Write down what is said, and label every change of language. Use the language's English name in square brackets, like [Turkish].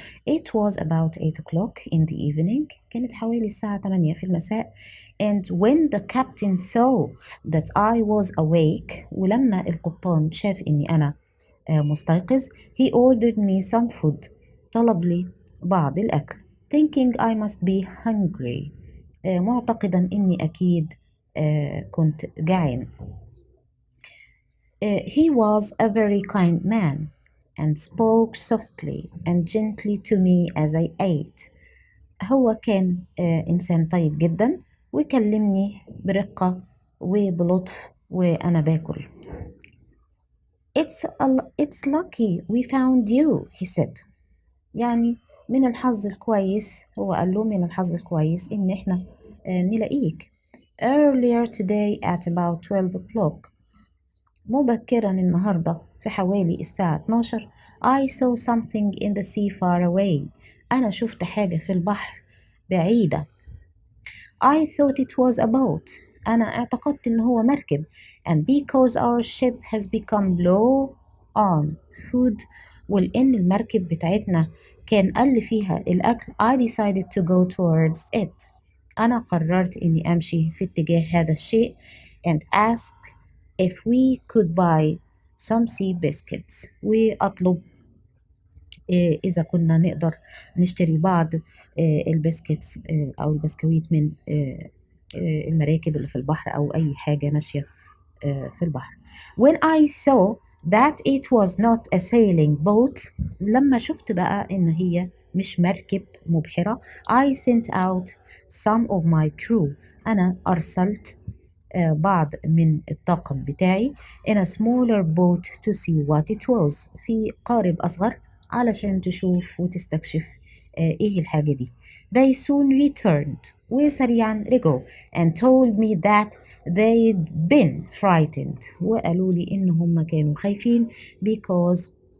[English] It was about 8 o'clock in the evening [Arabic] كانت حوالي الساعة 8 في المساء [English] and when the captain saw that I was awake [Arabic] ولما القبطان شاف إني أنا مستيقظ [English] he ordered me some food [Arabic] طلب لي بعض الأكل [English] thinking I must be hungry [Arabic] معتقدا إني أكيد كنت جعان [English] He was a very kind man and spoke softly and gently to me as I ate. [Arabic] هو كان إنسان طيب جدا وكلمني برقة وبلطف وأنا باكل. [English] It's lucky we found you, he said. [Arabic] يعني من الحظ الكويس هو قال له من الحظ الكويس إن إحنا نلاقيك. [English] Earlier today at about 12 o'clock [Arabic] مبكرا النهاردة في حوالي الساعة 12 [English] I saw something in the sea far away [Arabic] أنا شفت حاجة في البحر بعيدة [English] I thought it was a boat [Arabic] أنا اعتقدت إن هو مركب [English] and because our ship has become low on food [Arabic] ولأن المركب بتاعتنا كان قل فيها الأكل [English] I decided to go towards it [Arabic] أنا قررت إني أمشي في اتجاه هذا الشيء [English] and ask if we could buy some sea biscuits [Arabic] وأطلب إذا كنا نقدر نشتري بعض البسكتس أو البسكويت من المراكب اللي في البحر أو أي حاجة ماشية في البحر. [English] When I saw that it was not a sailing boat [Arabic] لما شفت بقى إن هي مش مركب مبحرة [English] I sent out some of my crew [Arabic] أنا أرسلت بعض من الطاقم بتاعي [English] in a smaller boat to see what it was [Arabic] في قارب أصغر علشان تشوف وتستكشف إيه الحاجة دي [English] they soon returned [Arabic] وسريعا رجعوا [English] and told me that they'd been frightened [Arabic] وقالوا لي إن هم كانوا خايفين [English] because